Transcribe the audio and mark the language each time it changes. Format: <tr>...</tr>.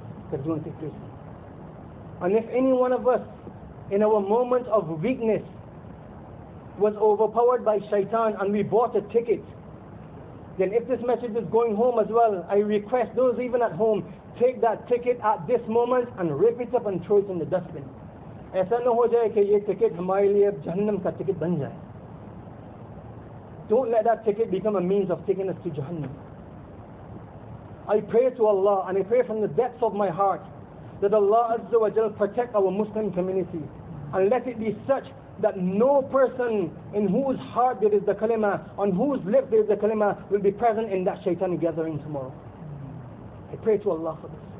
<en>That is going to take place. And if any one of us, in our moment of weakness, was overpowered by shaitan and we bought a ticket, then if this message is going home as well, I request those even at home, take that ticket at this moment and rip it up and throw it in the dustbin.</en> <hi>ऐसा न हो जाए कि ये ticket हमारे लिए जहन्नम का ticket बन जाए.</hi> <en>Don't let that ticket become a means of taking us to Jahannam. I pray to Allah, and I pray from the depths of my heart, that Allah Azza wa Jal protect our Muslim community, and let it be such that no person in whose heart there is the kalima, on whose lips there is the kalima, will be present in that shaitani gathering tomorrow. I pray to Allah for this.</en>